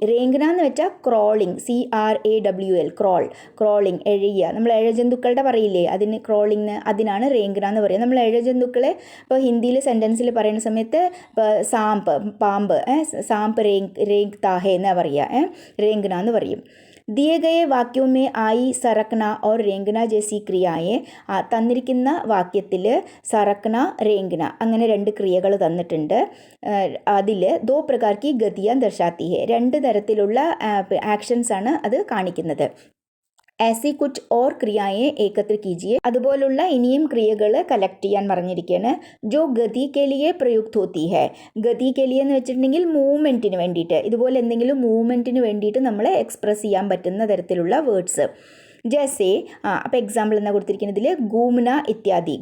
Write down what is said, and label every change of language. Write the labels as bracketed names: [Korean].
[Malayalam] റേങ്ന എന്ന് വെച്ചാൽ crawling, CRAWL crawling, എഴയുക. നമ്മൾ എഴജന്തുക്കളുടെ പറയില്ലേ, അതിന് ക്രോളിങ്, അതിനാണ് റേങ്ന എന്ന് പറയുക. നമ്മൾ എഴജന്തുക്കളെ ഇപ്പോൾ ഹിന്ദിയിൽ സെൻറ്റൻസിൽ പറയുന്ന സമയത്ത് ഇപ്പോൾ പാമ്പ് റേങ് താഹേ എന്ന് പറയുക, रेंगना എന്ന് പറയും. [Hindi] दिए गए वाक्यों में आई सरकना और रेंगना जैसी क्रियाएं. [Malayalam] തന്നിരിക്കുന്ന വാക്യത്തിൽ സറക്കന റേങ്കന അങ്ങനെ രണ്ട് ക്രിയകൾ തന്നിട്ടുണ്ട്. അതിൽ [Hindi] ദോ പ്രകാർ കി ഗതിയാൻ ദർശാത്തി ഹെ, [Malayalam] രണ്ട് തരത്തിലുള്ള ആക്ഷൻസാണ് അത് കാണിക്കുന്നത്. [Hindi] ऐसी कुछ और क्रियाएं एकत्र कीजिए. [Malayalam] അതുപോലുള്ള ഇനിയും ക്രിയകൾ കളക്ട് ചെയ്യാൻ പറഞ്ഞിരിക്കുകയാണ്. [Hindi] ജോ ഗതി കെ ലിയെ പ്രയുക്ത് ഹോത്തി ഹെ. ഗതി കെ ലിയെ [Malayalam] എന്ന് വെച്ചിട്ടുണ്ടെങ്കിൽ മൂവ്മെൻറ്റിന് വേണ്ടിയിട്ട്, ഇതുപോലെ എന്തെങ്കിലും മൂവ്മെൻറ്റിന് വേണ്ടിയിട്ട് നമ്മൾ എക്സ്പ്രസ് ചെയ്യാൻ പറ്റുന്ന തരത്തിലുള്ള വേർഡ്സ്. ജैसे അപ്പോൾ എക്സാമ്പിൾ എന്നാണ് കൊടുത്തിരിക്കുന്നതിൽ ഗൂമന ഇത്യാദി.